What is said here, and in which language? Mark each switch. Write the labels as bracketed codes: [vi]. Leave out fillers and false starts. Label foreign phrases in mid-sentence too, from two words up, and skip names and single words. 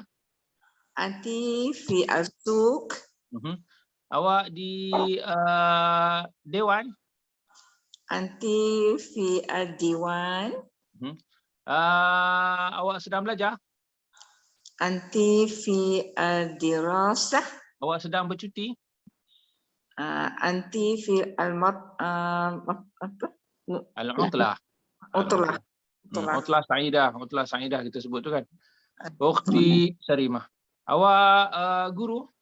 [ar] أنتِ في السوق. [ms] Awak di dewan? [ar] أنتِ في الديوان. [ms] Awak sedang belajar? [ar] أنتِ في الدراسة. [ms] Awak sedang bercuti? [ar] أنتِ في العطلة. عطلة سعيدة. عطلة سعيدة [ms] kita sebut tu kan. Ukhti Sarimah. Awak guru?